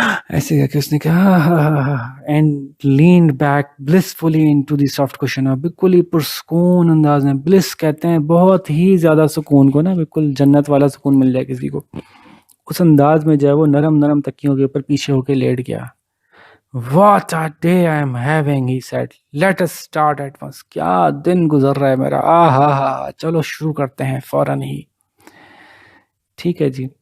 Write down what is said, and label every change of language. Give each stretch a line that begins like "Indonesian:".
Hindi: ऐसे करके उसने कहा
English: And leaned back blissfully into the soft cushion.
Hindi: बिल्कुल ही पुरसुकून अंदाज में, ब्लिस कहते हैं बहुत ही ज़्यादा सुकून को ना, बिल्कुल जन्नत वाला सुकून मिल जाए किसी को, उस अंदाज में जो है वो नरम नरम तकियों के ऊपर पीछे होके लेट गया।
English: What a day I am having, he said. Let us start at once.
Hindi: क्या दिन गुजर रहा है मेरा, चलो शुरू करते हैं फौरन ही। ठीक है जी।